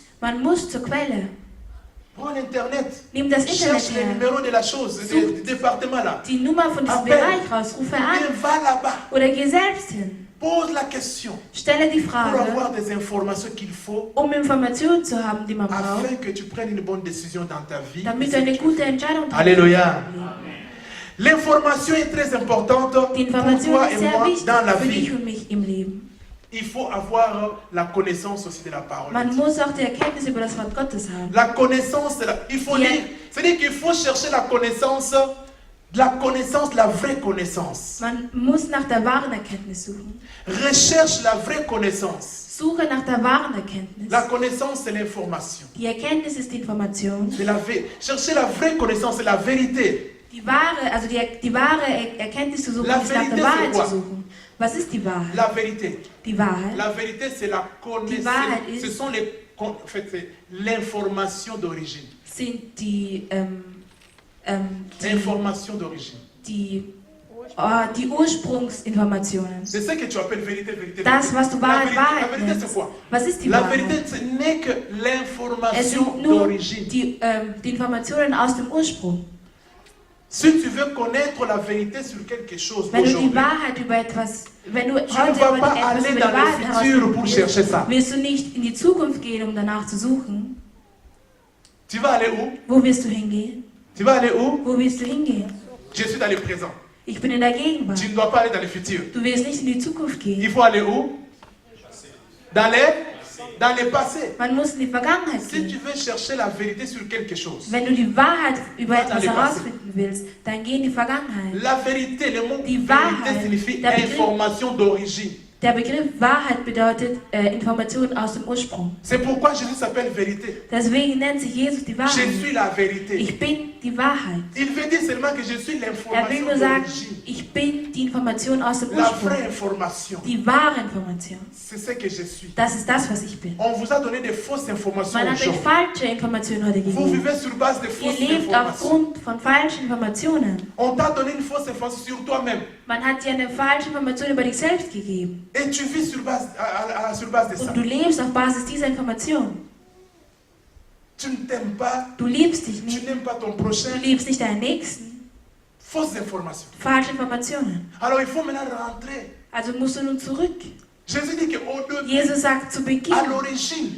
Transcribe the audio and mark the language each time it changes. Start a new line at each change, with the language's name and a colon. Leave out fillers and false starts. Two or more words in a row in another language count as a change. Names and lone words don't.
German: Man muss zur Quelle.
French: Prends Internet.
German: Nimm das Internet
French: Cherche les
German: her.
French: numéros de la chose, du département là.
German: Die Nummer von diesem
French: Appelle.
German: Bereich raus. Rufe
French: Ou bien
German: an.
French: va là-bas.
German: Oder geh selbst hin.
French: Pose la question
German: Stelle die
French: pour
German: Frage,
French: avoir des informations qu'il faut
German: Informationen zu haben, die man braucht,
French: afin que tu prennes une bonne décision dans ta vie.
German: damit du eine gute Entscheidung triffst.
French: Alléluia. L'information est très importante
German: Die
French: pour
German: Information
French: toi
German: ist
French: et
German: sehr
French: moi
German: wichtig
French: dans la
German: für dich
French: vie.
German: und mich im Leben.
French: Il faut avoir la connaissance aussi de la parole.
German: Man muss auch die Erkenntnis über das Wort Gottes haben.
French: La connaissance, il faut Yeah. lire. C'est-à-dire qu'il faut chercher la connaissance, la vraie connaissance.
German: Man muss nach der wahren Erkenntnis suchen.
French: Recherche la vraie connaissance.
German: Suche nach der wahren Erkenntnis.
French: La connaissance, c'est l'information.
German: Die Erkenntnis ist die Information.
French: Chercher la vraie connaissance, c'est la vérité.
German: Die wahre Erkenntnis zu suchen,
French: La
German: ist nach
French: vérité,
German: der Wahrheit
French: c'est quoi?
German: zu suchen. Was ist die Wahrheit?
French: La vérité.
German: Die Wahrheit.
French: La vérité, c'est la connaissance.
German: Wahrheit ist-
French: Ce sont en fait, c'est l'information d'origine.
German: Sind die
French: Information d'origine.
German: die Ursprungsinformationen.
French: C'est ce que tu appelles vérité, vérité.
German: Das, was du Wahrheit,
French: la
German: Wahrheit
French: vérité, c'est
German: nennst.
French: quoi?
German: Was ist die
French: La
German: Wahrheit?
French: vérité, ce n'est que
German: Es
French: l'information
German: sind nur
French: d'origine.
German: die Informationen aus dem Ursprung.
French: Si tu veux connaître la vérité sur quelque chose
German: Wenn du die
French: aujourd'hui,
German: Wahrheit über etwas, wenn du
French: tu
German: heute
French: ne vas
German: über
French: pas
German: etwas
French: aller
German: über die
French: dans
German: Wahrheit
French: le futur pour
German: herausfinden
French: chercher ça.
German: willst du nicht in die Zukunft gehen, um danach zu suchen.
French: Tu vas aller où?
German: Wo wirst du hingehen?
French: Tu vas aller où?
German: Wo wirst du hingehen?
French: Je suis dans le présent.
German: Ich bin in der Gegenwart.
French: Tu ne dois pas aller dans le futur.
German: Du wirst nicht in die Zukunft
French: Il
German: gehen.
French: faut aller où? Dans le passé.
German: Man muss in die Vergangenheit
French: Si tu
German: gehen.
French: veux chercher la vérité sur quelque chose,
German: Wenn du die Wahrheit über
French: Va
German: etwas
French: dans le passé.
German: herausfinden willst, dann geh in die Vergangenheit.
French: la vérité, le mot
German: Die
French: vérité
German: Wahrheit,
French: signifie
German: der Begriff-
French: information d'origine.
German: Der Begriff Wahrheit bedeutet Information aus dem Ursprung.
French: C'est pourquoi Jésus s'appelle vérité.
German: Deswegen nennt sich Jesus die
French: Je
German: Wahrheit.
French: suis la vérité.
German: Ich bin die Wahrheit.
French: Il veut dire seulement que je suis
German: Er will
French: l'information
German: nur sagen,
French: d'origine.
German: ich bin die Information aus dem
French: La
German: Ursprung.
French: vraie information.
German: Die wahre Information.
French: C'est ce que je suis.
German: Das ist das, was ich bin.
French: On vous a donné des fausses informations
German: Man hat euch
French: aujourd'hui.
German: falsche Informationen heute
French: Vous
German: gegeben.
French: vivez sur base de
German: Ihr
French: fausses
German: lebt
French: informations.
German: aufgrund von falschen Informationen.
French: On t'a donné une fausse information sur toi-même.
German: Man hat dir eine falsche Information über dich selbst gegeben.
French: Et tu vis sur base, sur base de ça.
German: Und du lebst auf Basis dieser Information.
French: Tu ne t'aimes pas,
German: Du liebst dich
French: tu
German: nicht.
French: n'aimes pas ton
German: Du
French: prochain.
German: liebst nicht deinen Nächsten.
French: Fausses informations.
German: Falsche Informationen.
French: Alors il faut maintenant rentrer.
German: Also musst du nun zurück.
French: Jésus dit qu'au début,
German: Jesus sagt zu Beginn,
French: à l'origine,